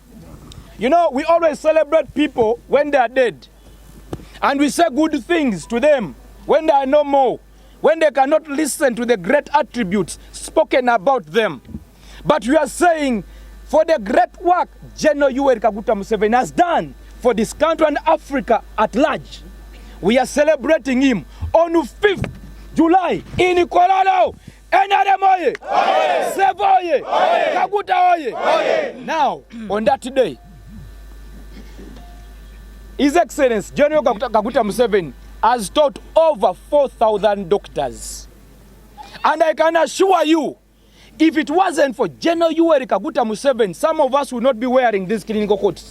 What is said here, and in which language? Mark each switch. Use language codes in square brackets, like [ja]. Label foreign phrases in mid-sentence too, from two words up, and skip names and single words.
[en] You know, we always celebrate people when they are dead, and we say good things to them when they are no more, when they cannot listen to the great attributes spoken about them. But we are saying, for the great work General Yoweri Kaguta Museveni has done for this country and Africa at large, we are celebrating him on 5th July in Kololo. NRM oye! Sevo oye! Kaguta oye! Now, on that day, His Excellency General Kaguta Museveni has taught over 4,000 doctors. And I can assure you, if it wasn't for General Yoweri Kaguta Museveni, some of us would not be wearing these clinical coats.